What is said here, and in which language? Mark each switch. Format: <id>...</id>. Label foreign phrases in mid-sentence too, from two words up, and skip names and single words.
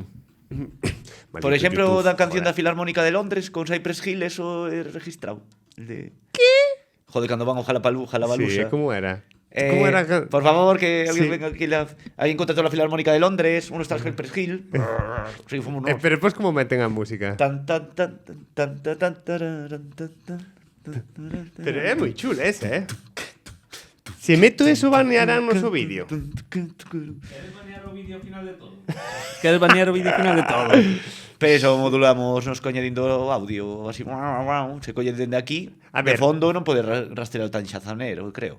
<gl>Por exemplo, da canción da Filarmónica de Londres con Cypress Hill, eso é registrado. De... ¿Qué? Joder, cando van ao Jalabalusa. Sí, como era? Como era? Por favor, que alguén Sí.</gl> <es>venga aquí.</es> <gl>Alguén contratou la Filarmónica de Londres, uno está en Cypress Hill. Sí, fomos nós. Pero despois como meten a música? Tan, tan, tan, tan, tan, tan, tararan, tan, tan, tan, tan. Pero é moi chula esa, Se meto eso, banearán noso vídeo. Queres banear o vídeo final de todo? Queres banear o vídeo final de todo? Pero eso modulamos nos coñadindo o audio así, se colle dende aquí. A De ver. fondo non pode rastrear tan xazanero, creo.</gl>